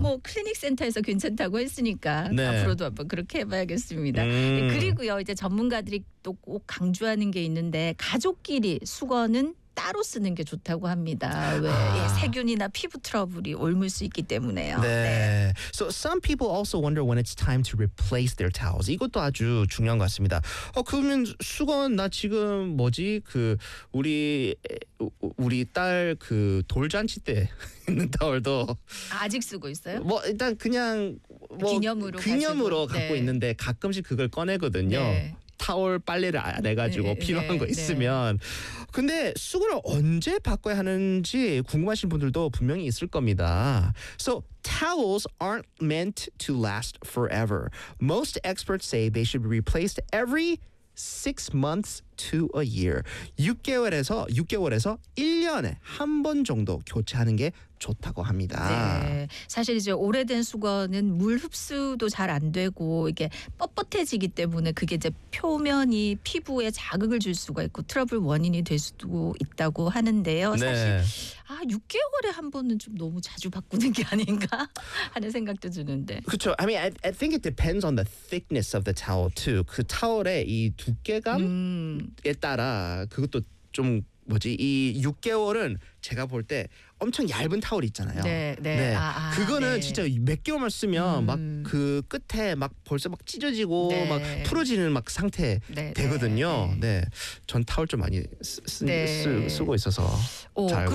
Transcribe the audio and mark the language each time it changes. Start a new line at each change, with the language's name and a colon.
Korean: 뭐 클리닉 센터에서 괜찮다고 했으니까 네. 앞으로도 한번 그렇게 해봐야겠습니다. 그리고요, 이제 전문가들이 또 꼭 강조하는 게 있는데 가족끼리 수건은 따로 쓰는 게 좋다고 합니다. 왜 세균이나 피부 트러블이 옮을 수 있기 때문에요. 네. 네.
English: So some people also wonder when it's time to replace their towels.
Korean: 이것도 아주 중요한 것 같습니다. 그러면 수건 나 지금 뭐지 그 우리 딸 그 돌잔치 때 있는 타월도 아직 쓰고 있어요? 뭐 일단 그냥 뭐 기념으로 갖고 네. 있는데 가끔씩 그걸 꺼내거든요. 네. 타월 빨래를 안 해가지고 네, 필요한 네, 거 있으면 네. 근데 수건을 언제 바꿔야 하는지 궁금하신 분들도 분명히 있을 겁니다.
English: So towels aren't meant to last forever. Most experts say they should be replaced every 6 months to a year.
Korean: 6개월에서 1년에 한 번 정도 교체하는 게 좋다고 합니다. 네, 사실 이제 오래된 수건은 물 흡수도 잘 안 되고 이게 뻣뻣해지기 때문에 그게 이제 표면이 피부에 자극을 줄 수가 있고 트러블 원인이 될 수도 있다고 하는데요. 네. 사실 6개월에 한 번은 좀 너무 자주 바꾸는 게 아닌가 하는 생각도 드는데. 그렇죠.
English: I mean, I think it depends on the thickness of the towel too.
Korean: 그 타월의 이 두께감에 따라 그것도 좀 뭐지 이 6개월은 제가 볼 때 엄청 얇은 타월 있잖아요. 네, 네. 네. 그거는 네. 진짜 몇 개월만 쓰면 막 그 끝에 막 벌써 막 찢어지고 네. 막 풀어지는 막 상태 네, 되거든요. 네. 네. 네. 전 타월 좀 많이 쓰고 있어서 잘 알고